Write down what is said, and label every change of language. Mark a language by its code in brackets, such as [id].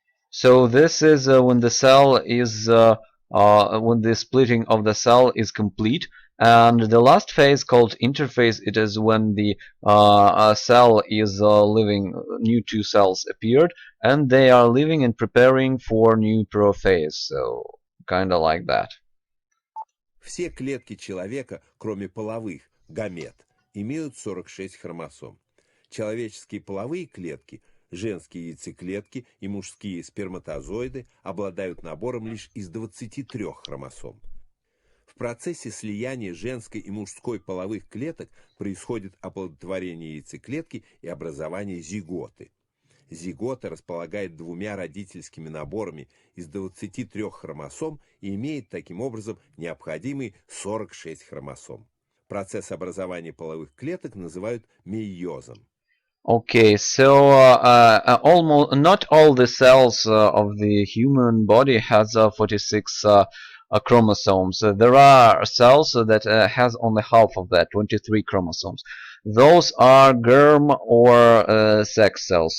[en] So this is when the cell is when the splitting of the cell is complete. And the last phase, called interphase, it is when the cell is living, new two cells appeared, and they are living and preparing for new prophase. So kind of like that. [ru] Все клетки человека, кроме половых, гамет, имеют 46 хромосом. Человеческие половые клетки, женские яйцеклетки и мужские сперматозоиды обладают набором лишь из 23 хромосом. В процессе слияния женской и мужской половых клеток происходит оплодотворение яйцеклетки и образование зиготы. Зигота располагает двумя родительскими наборами из 23 хромосом и имеет таким образом необходимые 46 хромосом. Процесс образования половых клеток называют мейозом. [en] Okay, so almost not all the cells of the human body has 46 chromosomes. There are cells that has only half of that, 23 chromosomes. Those are germ or sex cells.